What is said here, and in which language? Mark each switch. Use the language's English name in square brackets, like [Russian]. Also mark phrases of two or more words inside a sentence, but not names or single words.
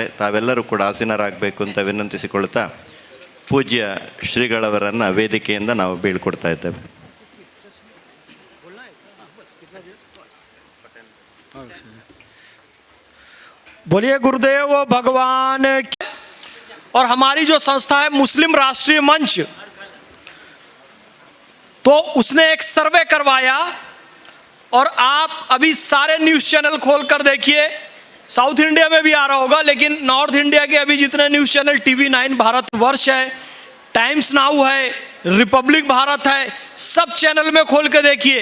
[Kannada] ತಾವೆಲ್ಲರೂ ಕೂಡ ಆಸೀನರಾಗಬೇಕು ಅಂತ ವಿನಂತಿಸಿಕೊಳ್ತಾ ಪೂಜ್ಯ ಶ್ರೀಗಳವರನ್ನು ವೇದಿಕೆಯಿಂದ ನಾವು ಬೀಳ್ಕೊಡ್ತಾ ಇದ್ದೇವೆ. [Hindi] बोलिए गुरुदेव भगवान की। और हमारी जो संस्था है मुस्लिम राष्ट्रीय मंच, तो उसने एक सर्वे करवाया, और आप अभी सारे [English] news channel [Hindi] खोल कर देखिए, साउथ इंडिया में भी आ रहा होगा, लेकिन नॉर्थ इंडिया के अभी जितने [English] news channel [Hindi] TV9 भारतवर्ष है, टाइम्स नाउ है, रिपब्लिक भारत है, सब चैनल में खोल के देखिए।